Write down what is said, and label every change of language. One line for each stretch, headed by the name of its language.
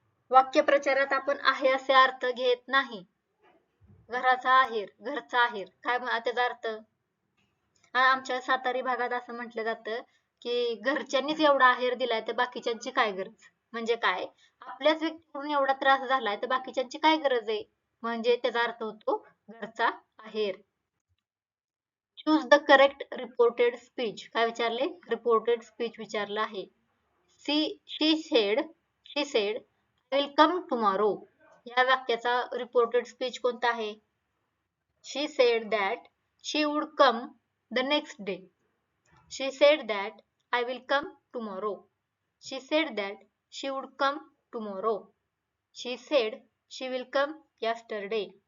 Marathi: वाक्यप्रचारात आपण आहे असे अर्थ घेत नाही. घराचा आहेर, घरचा आहेर काय त्याचा अर्थ? आमच्या सातारी भागात असं म्हटलं जातं की घरच्यांनीच एवढा आहेर दिलाय तर बाकीच्यांची काय गरज. म्हणजे काय? आपल्याच व्यक्तीकडून एवढा त्रास झालाय तर बाकीच्यांची काय गरज आहे? म्हणजे त्याचा अर्थ होतो घरचा आहेर.
English: Choose the correct reported speech.
Marathi: काय विचारले? रिपोर्टेड स्पीच विचारलं आहे.
English: She said I will come tomorrow.
Marathi: या वाक्याचा रिपोर्टेड स्पीच कोणता आहे?
English: She said that she would come the next day. She said that I will come tomorrow. She said that she would come tomorrow. She said she will come yesterday.